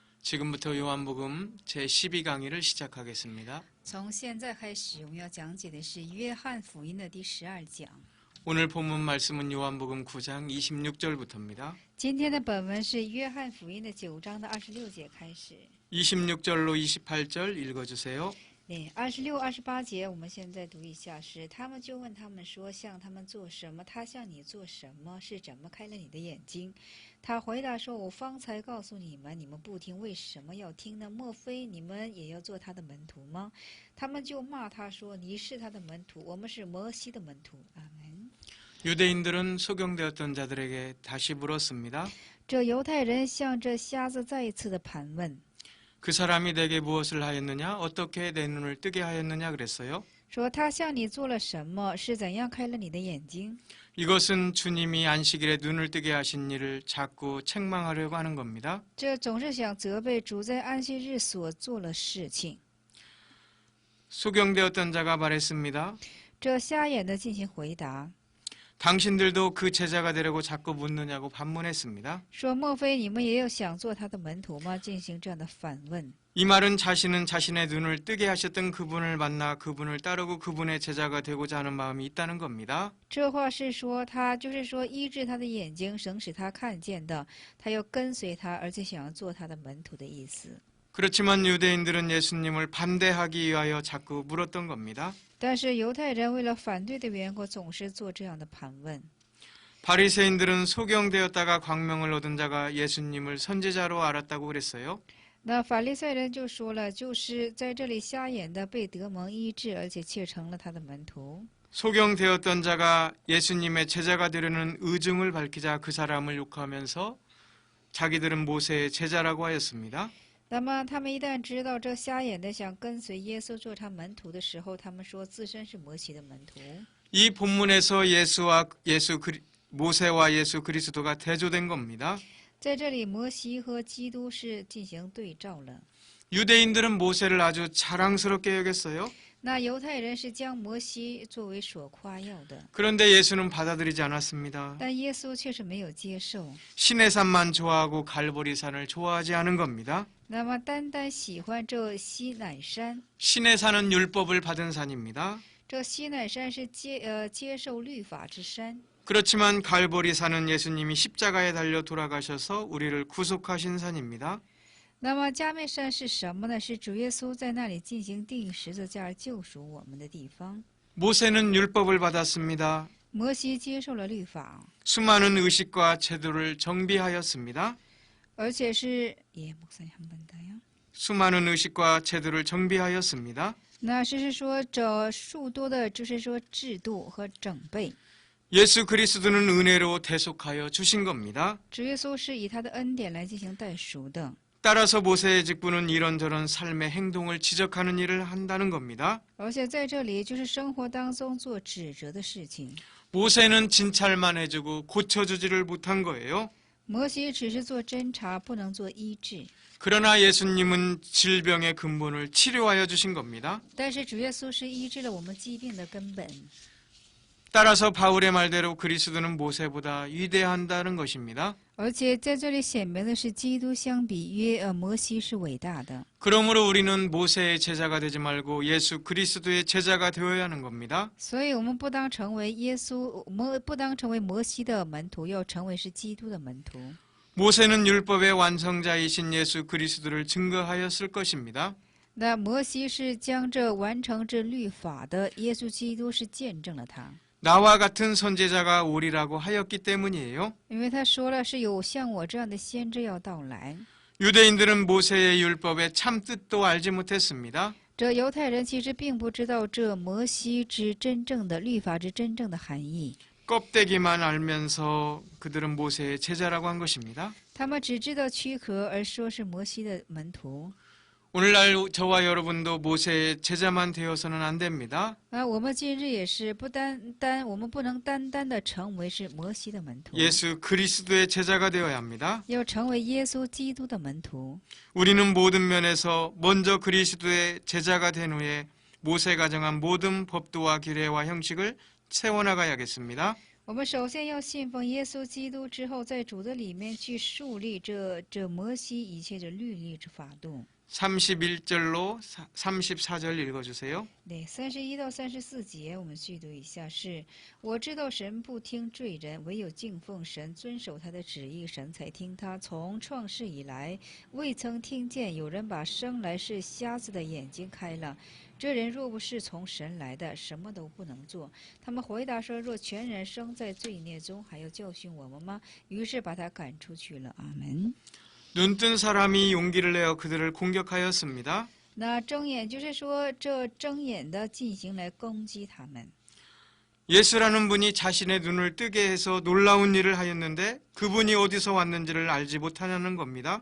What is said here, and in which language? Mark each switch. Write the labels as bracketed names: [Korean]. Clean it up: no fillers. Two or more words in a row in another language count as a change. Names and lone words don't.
[Korean] 지금부터 요한복음 제12강의를 시작하겠습니다. [Chinese] 从现在开始，我们要讲解的是约翰福音的第12讲。 [Korean] 오늘 본문 말씀은 요한복음 9장 26절부터입니다. [Chinese] 今天的本文是约翰福音的9章的26节开始。 [Korean] 26절로 28절 읽어주세요. [Chinese] 对，26、28节，我们现在读一下是：他们就问他们说，向他们做什么？他向你做什么？是怎么开了你的眼睛？他回答说：我方才告诉你们，你们不听，为什么要听呢？莫非你们也要做他的门徒吗？他们就骂他说：你是他的门徒，我们是摩西的门徒。阿门。 [Korean] 유대인들은 소경되었던 자들에게 다시 물었습니다. [Chinese] 这犹太人向这瞎子再一次的盘问。 [Korean] 그 사람이 내게 무엇을 하였느냐? 어떻게 내 눈을 뜨게 하였느냐? 그랬어요. [Chinese] 说他向你做了什么？是怎样开了你的眼睛？ [Korean] 이것은 주님이 안식일에 눈을 뜨게 하신 일을 자꾸 책망하려고 하는 겁니다. [Chinese] 这总是想责备主在安息日所做了事情。 [Korean] 소경되었던 자가 말했습니다. [Chinese] 这瞎眼的进行回答， [Korean] 당신들도 그 제자가 되려고 자꾸 묻느냐고 반문했습니다. [Chinese] 说莫非你们也有想做他的门徒吗？进行这样的反问。 [Korean] 이 말은 자신은 자신의 눈을 뜨게 하셨던 그분을 만나 그분을 따르고 그분의 제자가 되고자 하는 마음이 있다는 겁니다. [Chinese] 这话是说他就是说医治他的眼睛，省使他看见的，他要跟随他，而且想要做他的门徒的意思。 [Korean] 그렇지만 유대인들은 예수님을 반대하기 위하여 자꾸 물었던 겁니다. [Chinese] 但是犹太人为了反对的缘故，总是做这样的盘问。 [Korean] 바리새인들은 소경되었다가 광명을 얻은 자가 예수님을 선지자로 알았다고 그랬어요. [Chinese] 那法利赛人就说了，就是在这里瞎眼的被得蒙医治，而且却成了他的门徒。 [Korean] 소경되었던 자가 예수님의 제자가 되려는 의중을 밝히자 그 사람을 욕하면서 자기들은 모세의 제자라고 하였습니다. [Chinese] 那么他们一旦知道这瞎眼的想跟随耶稣做他门徒的时候，他们说自身是摩西的门徒。 [Korean] 이 본문에서 모세와 예수 그리스도가 대조된 겁니다. [Chinese] 在这里，摩西和基督是进行对照了。 [Korean] 유대인들은 모세를 아주 자랑스럽게 여겼어요. [Chinese] 那犹太人是将摩西作为所夸耀的， [Korean] 그런데 예수는 받아들이지 않았습니다. [Chinese] 但耶稣却是没有接受。 [Korean] 신의 산만 좋아하고 갈보리산을 좋아하지 않은 겁니다. [Chinese] 那么单单喜欢这西乃山， [Korean] 신의 산은 율법을 받은 산입니다. [Chinese] 这西乃山是接受律法之山。 [Korean] 그렇지만 갈보리산은 예수님이 십자가에 달려 돌아가셔서 우리를 구속하신 산입니다. [Chinese] 那么加美山是什么呢？是主耶稣在那里进行钉十字架而救赎我们的地方。 [Korean] 모세는 율법을 받았습니다. [Chinese] 摩西接受了律法， [Korean] 수많은 의식과 제도를 정비하였습니다. [Chinese] 而且是 목사님 [Korean] 수많은 의식과 제도를 정비하였습니다. [Chinese] 那是说这数多的，就是说制度和整备。 [Korean] 예수 그리스도는 은혜로 대속하여 주신 겁니다. [Chinese] 主耶稣是以他的恩典来进行代赎的。 [Korean] 따라서 모세의 직분은 이런저런 삶의 행동을 지적하는 일을 한다는 겁니다. [Chinese] 而且在这里就是生活当中做指责的事情。 [Korean] 모세는 진찰만 해주고 고쳐주지를 못한 거예요. [Chinese] 摩西只是做侦查，不能做医治。 [Korean] 그러나 예수님은 질병의 근본을 치료하여 주신 겁니다. [Chinese] 但是主耶稣是医治了我们疾病的根本。 [Korean] 따라서 바울의 말대로 그리스도는 모세보다 위대한다는 것입니다. [Chinese] 而且在这里显明的是，基督相比摩西是伟大的。 [Korean] 그러므로 우리는 모세의 제자가 되지 말고 예수 그리스도의 제자가 되어야 하는 겁니다. [Chinese] 所以我们不当成为不当成为摩西的门徒，要成为是基督的门徒。 [Korean] 모세는 율법의 완성자이신 예수 그리스도를 증거하였을 것입니다. [Chinese] 那摩西是将这完成这律法的耶稣基督是见证了他， [Korean] 나와 같은 선제자가 오리라고 하였기 때문이에요. [Chinese] 因为他说了是有像我这样的先知要到来。 [Korean] 유대인들은 모세의 율법의 참 뜻도 알지 못했습니다. [Chinese] 这犹太人其实并不知道这摩西之真正的律法之真正的含义， [Korean] 껍데기만 알면서 그들은 모세의 제자라고 한 것입니다. [Chinese] 他们只知道躯壳，而说是摩西的门徒。 [Korean] 오늘날 저와 여러분도 모세의 제자만 되어서는 안 됩니다. [Chinese] 我们今日也是我们不能单单的成为是摩西的门徒， [Korean] 예수 그리스도의 제자가 되어야 합니다. [Chinese] 要成为耶稣基督的门徒。 [Korean] 우리는 모든 면에서 먼저 그리스도의 제자가 된 후에 모세가 정한 모든 법도와 규례와 형식을 세워나가야겠습니다. [Chinese] 我们首先要信奉耶稣基督，之后在主的里面去树立这摩西一切的律例之法度。 [Korean] 31절로 34절 읽어주세요. [Chinese] 对，31到34节，我们去读一下是：我知道神不听罪人，唯有敬奉神、遵守他的旨意，神才听他。从创世以来，未曾听见有人把生来是瞎子的眼睛开了。这人若不是从神来的，什么都不能做。他们回答说：若全然生在罪孽中，还要教训我们吗？于是把他赶出去了。阿门。 [Korean] 눈뜬 사람이 용기를 내어 그들을 공격하였습니다. [Chinese] 那睁眼就是说，这睁眼的进行来攻击他们。 [Korean] 예수라는 분이 자신의 눈을 뜨게 해서 놀라운 일을 하였는데 그분이 어디서 왔는지를 알지 못하냐는 겁니다.